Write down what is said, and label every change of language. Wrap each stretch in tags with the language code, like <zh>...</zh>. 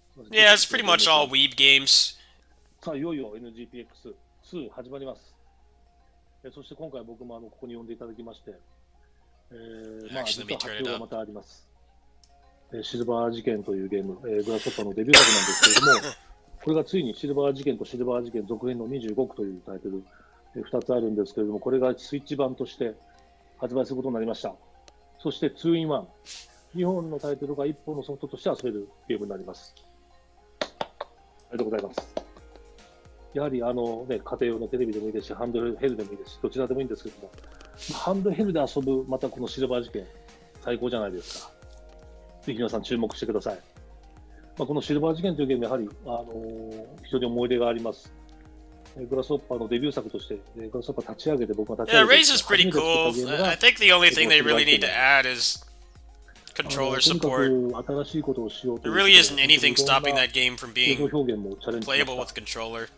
<en>Yeah, it's pretty much all Weeb games.</en> <ja>さあ、いよいよ NGPX2 始まります。そして今回僕もここに呼んでいただきまして、実は発表がまたあります。シルバー事件というゲーム、グラスホッパーのデビュー作なんですけれども、これがついにシルバー事件とシルバー事件続編の25区というタイトル、2つあるんですけれども、これがスイッチ版として発売することになりました。そして 2-in-1、2本のタイトルが1本のソフトとして遊べるゲームになります。ありがとうございます。やはり家庭用のテレビでもいいですし、ハンドヘルでもいいですし、どちらでもいいんですけども、ハンドヘルで遊ぶ、またこのシルバー事件、最高じゃないですか。ぜひ皆さん注目してください。このシルバー事件というゲーム、やはり、非常に思い出があります。グラスホッパーのデビュー作として、グラスホッパー立ち上げて、僕が立ち上げて。</ja> <en>Yeah, Raze is pretty cool. I think the only thing they really need to add is controller support. There really isn't anything stopping that game from being playable with a controller.</en>